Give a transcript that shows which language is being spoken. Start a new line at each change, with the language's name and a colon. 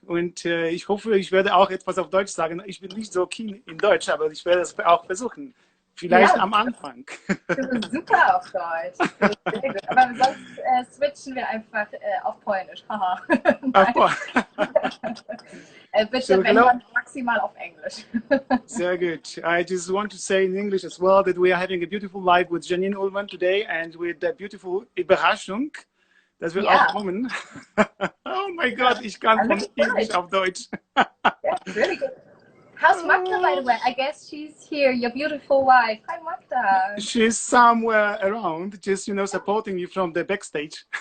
German: Und ich hoffe, ich werde auch etwas auf Deutsch sagen. Ich bin nicht so keen in Deutsch, aber ich werde es auch versuchen. Vielleicht am Anfang. Du bist super auf Deutsch. Sehr gut. Aber sonst switchen wir einfach auf Polnisch. Haha. Bitte, wenn man maximal auf Englisch. Sehr gut.
English: I just want to say in English as well that we are having a beautiful live with Janin Ullmann today and with a beautiful
German: Überraschung, dass wir auch kommen. Oh mein Gott, ich kann von Englisch auf Deutsch.
English: Yeah, really good. How's Magda, by the way? I guess she's here, your beautiful wife. Hi, Magda. She's somewhere around, just, you know, supporting you from the backstage.